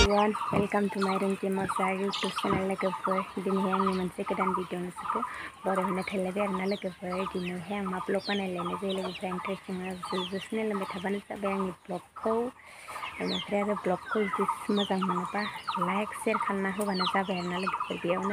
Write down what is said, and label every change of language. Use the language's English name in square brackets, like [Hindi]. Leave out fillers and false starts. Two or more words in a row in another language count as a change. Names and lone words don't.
[English] everyone, welcome to my Ringki Muchahary YouTube channel [Bodo] लोगोफोर दिनैहाय आंनि मोनसे गोदान भिडिअ नोंसोरखौ बरायहरनो थालायबाय आरोना लोगोफोर दिनैहाय आं मा ब्लग बानायलायनाय जायो लोगोफोर इन्टारेस्टिं जास्ट नायलांबाय थाबानो जाबाय आंनि ब्लगखौ ओमफ्राय आरो ब्लगखौ जुदि मोजां मोनोबा [English] like share [Bodo] खालामना होबानो जाबाय आरोना लोगोफोर बेयावनो